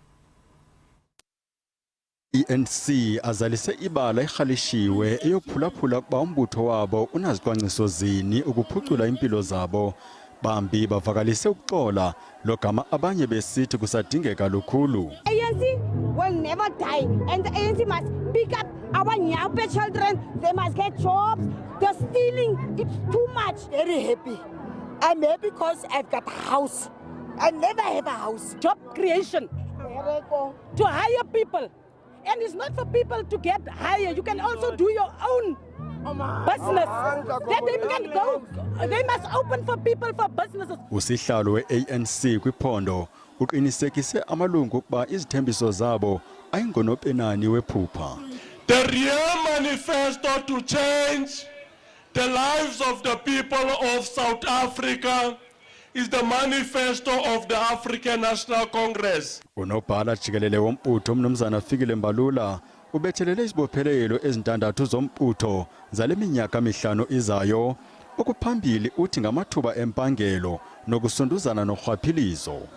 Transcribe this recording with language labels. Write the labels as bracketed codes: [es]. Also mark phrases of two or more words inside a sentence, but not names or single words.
[xh] I-ANC azalise ibala erhalishiwe eyophulaphula kuba umbutho wabo unazicwangciso zini ukuphucula impilo zabo. Bambi bavakalise ukuxola lo gama abanye besithi kusadingeka lukhulu. [en] ANC will never die and the ANC must pick up our young children. They must get jobs. The stealing, it's too much. Very happy. I'm happy because I've got a house. I never have a house. Job creation. To hire people. And it's not for people to get higher. You can also do your own business. That they can go. They must open for people for businesses. [xh] Usihlalo we-ANC kwiphondo uqinisekise amalungu ukuba izithembiso zabo ayingonopenani wephupha. [en] The real manifesto to change the lives of the people of South Africa is the manifesto of the African National Congress. [xh] Unobhala jikelele wombutho umnumzana Fikile Mbalula ubethelele izibophelelo ezintandathu zombutho zale minyaka emihlanu izayo. Okuphambili uthi ngamathuba empangelo nokusunduzana norhwaphilizo.